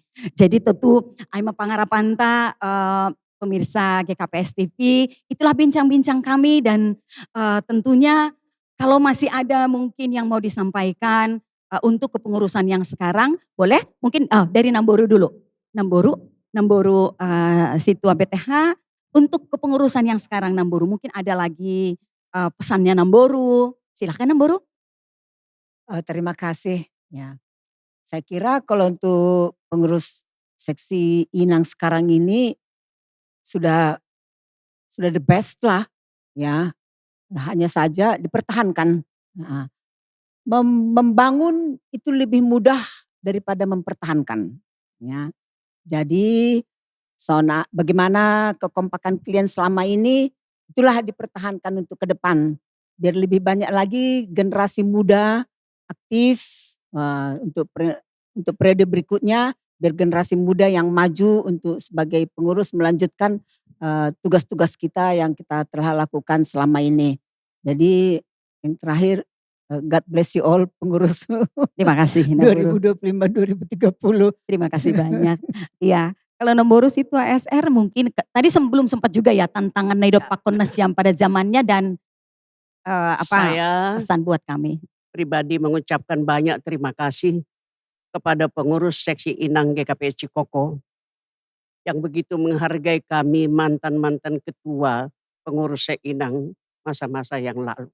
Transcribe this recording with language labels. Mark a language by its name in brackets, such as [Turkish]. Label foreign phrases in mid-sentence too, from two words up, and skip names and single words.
[Indonesian] Jadi tentu [Batak Simalungun] Aima Pangarapanta, [Indonesian] pemirsa GKPS TV, itulah bincang-bincang kami dan tentunya kalau masih ada mungkin yang mau disampaikan untuk kepengurusan yang sekarang, boleh mungkin dari Namboru dulu. Namboru Situa BTH, untuk kepengurusan yang sekarang Namboru, mungkin ada lagi pesannya Namboru. Silahkan Namboru. Terima kasih ya. Saya kira kalau untuk pengurus seksi Inang sekarang ini sudah [English] the best [Indonesian] lah ya. Hanya saja dipertahankan. Heeh. Membangun itu lebih mudah daripada mempertahankan ya. Jadi bagaimana kekompakan kalian selama ini itulah dipertahankan untuk ke depan. Biar lebih banyak lagi generasi muda aktif untuk periode berikutnya, biar generasi muda yang maju untuk sebagai pengurus melanjutkan tugas-tugas kita yang kita telah lakukan selama ini. Jadi yang terakhir, [English] God bless you all pengurus [Indonesian] Terima kasih Namboru. 2025-2030. Terima kasih banyak. Iya, kalau Namboru Situa SR mungkin tadi belum sempat juga ya tantangan [Batak Simalungun] Naido Pakon Nasyam [Indonesian] pada zamannya dan Saya pesan buat kami. pribadi mengucapkan banyak terima kasih kepada pengurus seksi Inang GKPS Cikoko yang begitu menghargai kami mantan-mantan ketua pengurus Inang masa-masa yang lalu.